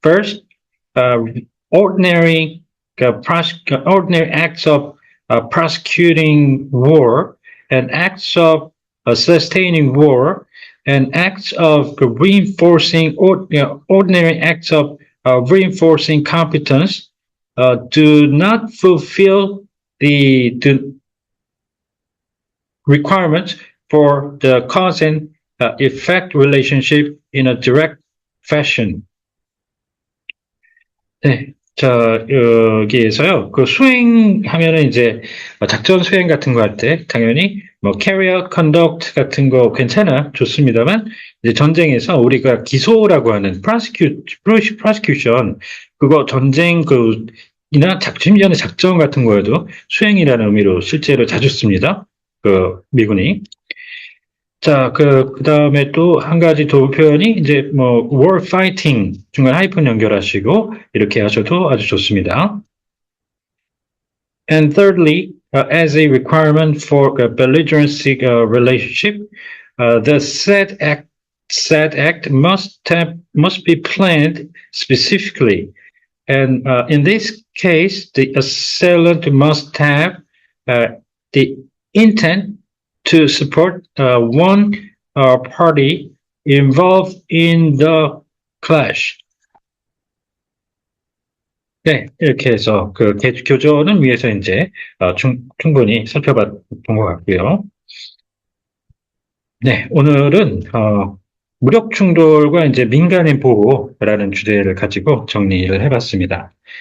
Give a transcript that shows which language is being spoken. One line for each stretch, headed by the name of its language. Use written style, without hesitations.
English: First, ordinary acts of prosecuting war, and acts of sustaining war, and acts of reinforcing ordinary acts of reinforcing competence do not fulfill the requirements for the cause and effect relationship in a direct fashion.
Korean: 네. 자, 여기에서요, 수행하면은 이제, 작전 수행 같은 거 할 때, 당연히, carry out, conduct 같은 거 괜찮아, 좋습니다만, 이제 전쟁에서 우리가 기소라고 하는 prosecution, 그거 전쟁 이나 심지어는 작전 같은 거에도 수행이라는 의미로 실제로 자주 씁니다. 미군이. 자, 그 다음에 또 한 가지 도구 표현이 이제 war fighting 중간 하이픈 연결하시고 이렇게 하셔도 아주 좋습니다.
English: And thirdly, as a requirement for a belligerency relationship, the said act must be planned specifically. And in this case, the assailant must have the intent to support one party involved in the clash.
Korean: 네, 이렇게 해서 교조는 위에서 이제 충분히 살펴본 것 같고요. 네, 오늘은 무력 충돌과 이제 민간인 보호라는 주제를 가지고 정리를 해봤습니다.